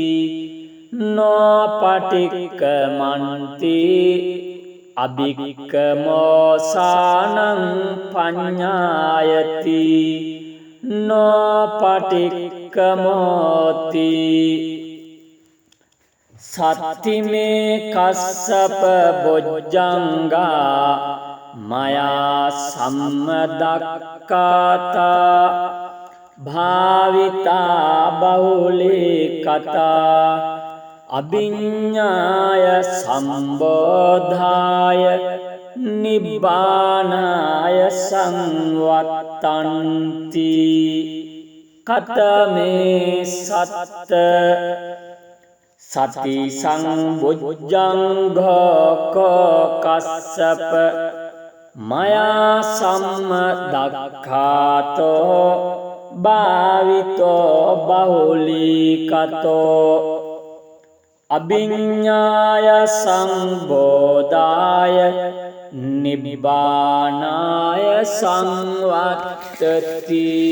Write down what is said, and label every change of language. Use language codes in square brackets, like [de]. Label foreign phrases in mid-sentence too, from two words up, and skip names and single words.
[pi] නොපටික්ඛමන්ති අභික්ඛමෝසානං පඤ්ඤායති නොපටික්ඛමෝති සත්තිමේ කස්සප බොජ්ජංගා මයා සම්මදක්ඛාතා භාවිතා බහුලේ කතා අභිඤ්ඤාය සම්බෝධාය නිබ්බානාය සංවත්තන්ති කතමේ සත්ත සති සංබොජ්ජංඝෝ කස්සප මයා සම්මදක්ඛාතෝ භාවිතෝ බහුලීකතෝ අභිඤ්ඤාය සංබෝධාය නිබ්බානාය සංවත්තති